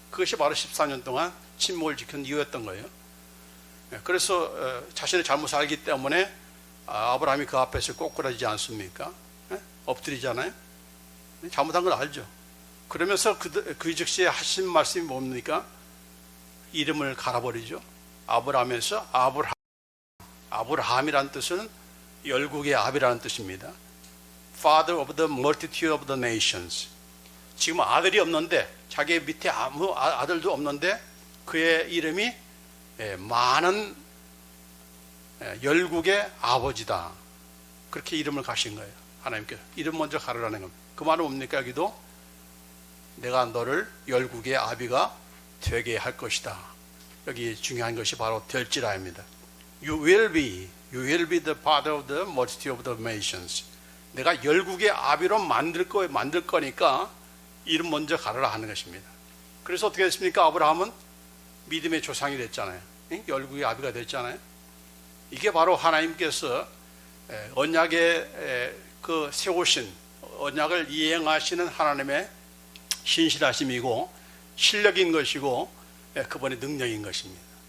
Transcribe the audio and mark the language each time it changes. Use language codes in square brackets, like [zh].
[ko] 그것이 바로 14년 동안 침묵을 지킨 이유였던 거예요. 그래서 자신의 잘못을 알기 때문에 아브라함이 그 앞에서 꼬꾸라지지 않습니까? 엎드리잖아요. 잘못한 걸 알죠. 그러면서 그 즉시에 하신 말씀이 뭡니까? 이름을 갈아버리죠. 아브라함에서 아브라함이라는 뜻은 열국의 아비라는 뜻입니다. [en] Father of the multitude of the nations. [ko] 지금 아들이 없는데, 자기 밑에 아무 아들도 없는데 그의 이름이 많은 열국의 아버지다. 그렇게 이름을 가신 거예요. 하나님께서 이름 먼저 가르라는 겁니다. 그 말은 뭡니까? 여기도 내가 너를 열국의 아비가 되게 할 것이다. 여기 중요한 것이 바로 될지라입니다. [en] You will be the father of the multitude of the nations. [ko] 내가 열국의 아비로 만들 거니까 이름 먼저 가르라 하는 것입니다. 그래서 어떻게 됐습니까? 아브라함은 믿음의 조상이 됐잖아요. 열국의 아비가 됐잖아요. 이게 바로 하나님께서 언약에 그 세우신 언약을 이행하시는 하나님의 신실하심이고 실력인 것이고 그분의 능력인 것입니다.